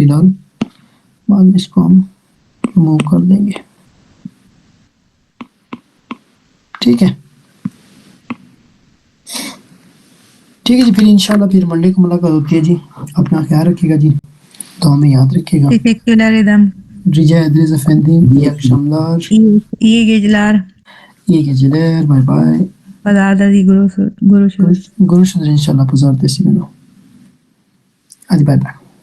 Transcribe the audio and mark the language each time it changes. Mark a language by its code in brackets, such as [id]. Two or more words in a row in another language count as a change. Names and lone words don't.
[hi] फिलहाल बाद में इसको हम रिमूव कर देंगे, ठीक है? ठीक है जी, फिर इंशाल्लाह फिर मंडे को मुलाकात होती है जी। अपना ख्याल रखिएगा जी, तो हमें याद रखिएगा। [tr] Teşekkürler Rica ederiz efendim. İyi akşamlar. İyi geceler. İyi geceler. Bay bay. Pazartesi, Guru Shur. Görüşürüz inşallah pazartesi günü. Hadi bay bay.